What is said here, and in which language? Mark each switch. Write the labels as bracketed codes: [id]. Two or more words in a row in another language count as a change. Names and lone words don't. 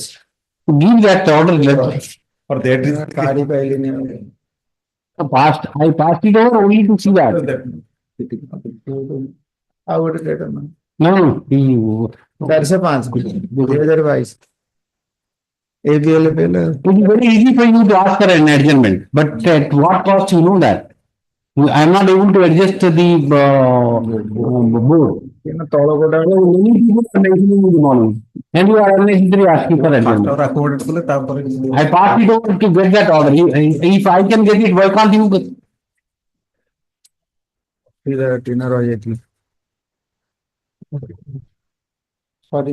[en] give that order or that is [or] କାଢି ପାଇଲିନି [en] I passed it over only to see that [or] ଆଉ ଗୋଟେ ଡେଟ୍ [en] no 405 2022 ABLFL it is very easy for you to ask for an adjournment but at what cost you know that I am not able to adjust the board. [or] ତଳ ଗୋଟା [en] many people are mentioning in the morning and you are unnecessarily asking for adjournment. I passed it over to get that order. If I can get it, why can't you? Sorry,